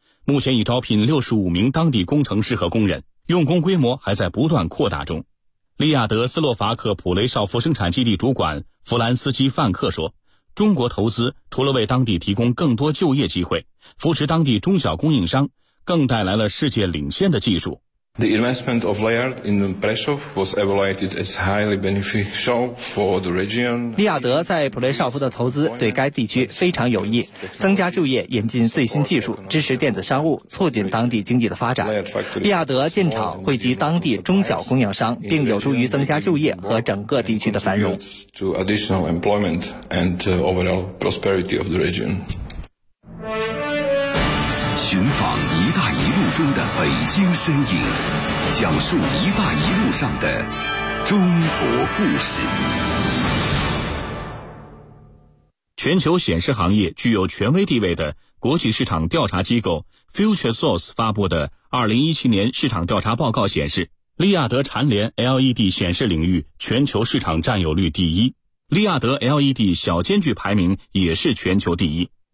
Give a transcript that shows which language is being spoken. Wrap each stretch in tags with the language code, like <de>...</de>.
<zh>目前已招聘65名当地工程师和工人，用工规模还在不断扩大中。利亚德斯洛伐克普雷绍夫生产基地主管弗兰斯基范克说，中国投资除了为当地提供更多就业机会，扶持当地中小供应商，更带来了世界领先的技术。</zh> <en>The investment of Liard in Brešov was evaluated as highly beneficial for the region.</en> <zh>利亚德在普雷绍夫的投资对该地区非常有益，增加就业，引进最新技术，支持电子商务，促进当地经济的发展。利亚德建厂惠及当地中小供应商，并有助于增加就业和整个地区的繁荣。</zh> <en>To additional employment and overall prosperity of the region.</en> <zh>寻访一带一路中的北京身影，讲述一带一路上的中国故事。全球显示行业具有权威地位的国际市场调查机构 FutureSource 发布的2017年市场调查报告显示，利亚德蝉联 LED 显示领域全球市场占有率第一，利亚德 LED 小间距排名也是全球第一。</zh>